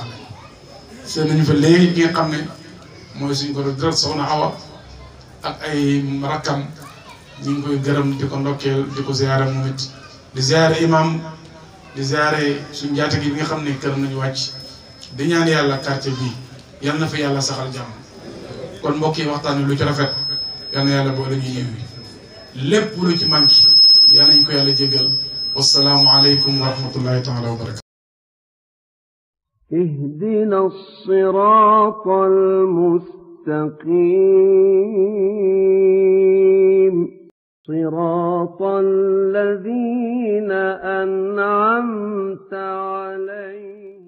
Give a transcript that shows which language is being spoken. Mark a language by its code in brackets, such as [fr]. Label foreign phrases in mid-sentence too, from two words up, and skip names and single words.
[wo] lañ seen nañu fa léegi ñi nga xam ne mooy suñ ko direct soxna Awa ak ay rakkam ñu ngi koy gërëm di ko ndokkeel di ko ziyaare moom it di ziyaare imam di ziyaare suñ jaate gi bi nga xam ne këram nañu wàcc di ñaan yàlla quartier bii yal na fa yàlla saxal jàmm kon mbokk yi waxtaan lu ci rafet yal na yàlla boole ñu yiw yi lépp lu ci manqué yal nañ ko yàlla jéggal [ar] والسلام عليكم ورحمة الله تعالى وبركاته اهدنا الصراط المستقيم مستقيم صراط الذين أنعمت عليهم